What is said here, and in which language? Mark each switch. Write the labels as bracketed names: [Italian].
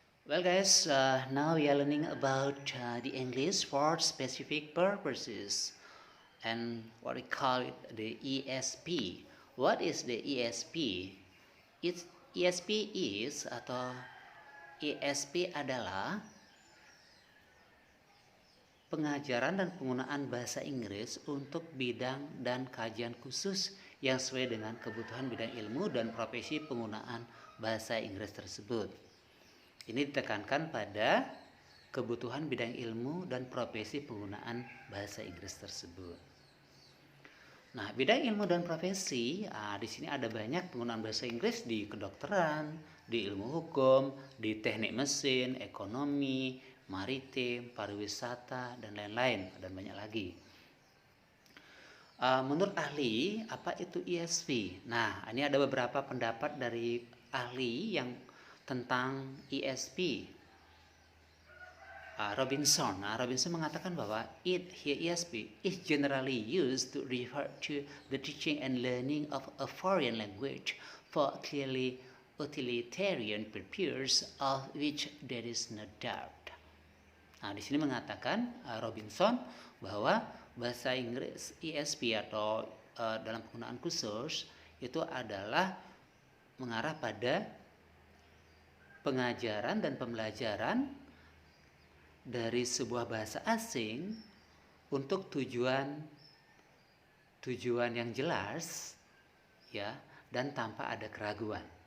[English] Well guys, now we are learning about the English for specific purposes and what we call it the ESP. What is the ESP? ESP is [Indonesian] atau ESP adalah pengajaran dan penggunaan bahasa Inggris untuk bidang dan kajian khusus yang sesuai dengan kebutuhan bidang ilmu dan profesi penggunaan bahasa Inggris tersebut. Ini ditekankan pada kebutuhan bidang ilmu dan profesi penggunaan bahasa Inggris tersebut. Nah, bidang ilmu dan profesi, di sini ada banyak penggunaan bahasa Inggris di kedokteran, di ilmu hukum, di teknik mesin, ekonomi, maritim, pariwisata, dan lain-lain, dan banyak lagi. Menurut ahli, apa itu ESP? Nah, ini ada beberapa pendapat dari ahli yang tentang ESP. Robinson mengatakan bahwa [English] ESP is generally used to refer to the teaching and learning of a foreign language for clearly utilitarian purpose of which there is no doubt. [Indonesian] Nah, di sini mengatakan Robinson bahwa bahasa Inggris ESP atau dalam penggunaan khusus itu adalah mengarah pada pengajaran dan pembelajaran dari sebuah bahasa asing untuk tujuan yang jelas ya, dan tanpa ada keraguan.